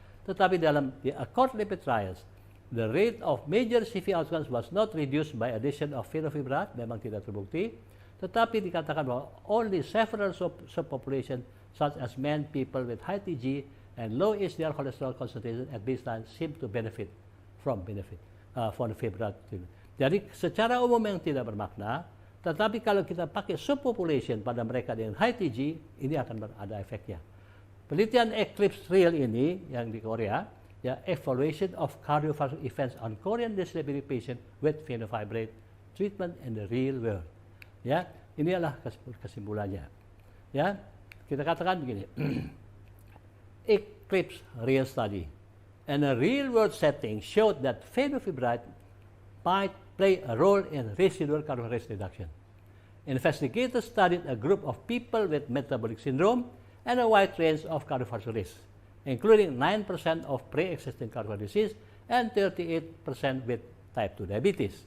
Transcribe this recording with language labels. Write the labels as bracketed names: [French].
[Indonesian] Tetapi dalam [English] the ACCORD lipid trials, the rate of major CV outcomes was not reduced by addition of fenofibrat, [Indonesian] memang tidak terbukti. Tetapi dikatakan bahwa [English] only several subpopulation such as men, people with high TG and low HDL cholesterol concentration at baseline seem to benefit from fenofibrat. [Indonesian] Jadi secara umum yang tidak bermakna, tetapi kalau kita pakai subpopulation pada mereka dengan high TG, ini akan ada efeknya. Penelitian Eclipse Trial ini yang di Korea, ya, [English] evaluation of cardiovascular events on Korean dyslipidemia patient with fenofibrate treatment in the real world. [Indonesian] Ya, ini adalah kesimpulannya. Ya, kita katakan begini. [English] Eclipse real study in a real world setting showed that fenofibrat might play a role in residual cardiovascular risk reduction. Investigators studied a group of people with metabolic syndrome and a wide range of cardiovascular risk, including 9% of pre-existing cardiovascular disease and 38% with type 2 diabetes.